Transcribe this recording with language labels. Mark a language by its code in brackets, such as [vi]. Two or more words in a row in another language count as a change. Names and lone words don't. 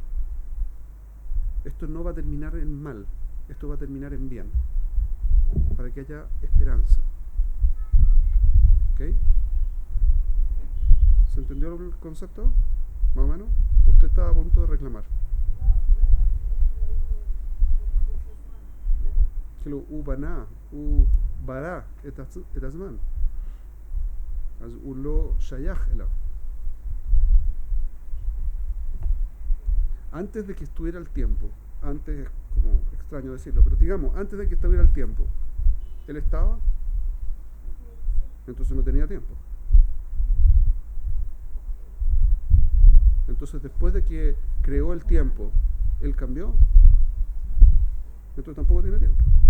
[es] Esto no va a terminar en mal, esto va a terminar en bien, para que haya esperanza. ¿Ok? ¿Se entendió el concepto? Más o menos. Usted estaba a punto de reclamar. [he] כאילו הוא בנה, הוא ברא את הזמן, אז הוא לא שייך אליו. [es] Antes de que estuviera el tiempo, antes es como extraño decirlo, pero digamos, antes de que estuviera el tiempo, él estaba, entonces no tenía tiempo. Entonces después de que creó el tiempo, él cambió, entonces tampoco tiene tiempo.